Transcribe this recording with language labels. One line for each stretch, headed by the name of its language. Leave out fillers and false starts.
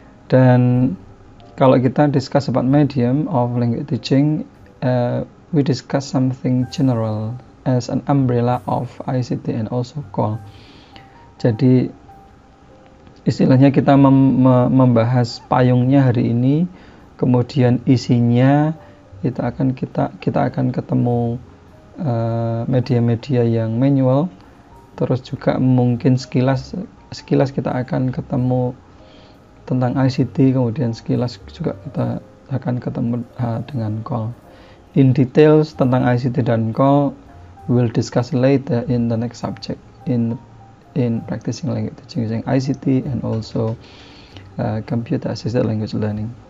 Indonesian: Dan kalau kita
English: discuss about medium of language teaching, we discuss something general as an umbrella of ICT and also CAL.
Indonesian: Jadi istilahnya kita membahas payungnya hari ini, kemudian isinya itu akan kita akan ketemu media-media yang manual, terus juga mungkin sekilas kita akan ketemu tentang ICT, kemudian sekilas juga kita akan ketemu dengan CAL.
English: In details
Indonesian: tentang ICT dan CAL
English: we'll discuss later in the next subject in practicing language teaching using ICT and also computer assisted language learning.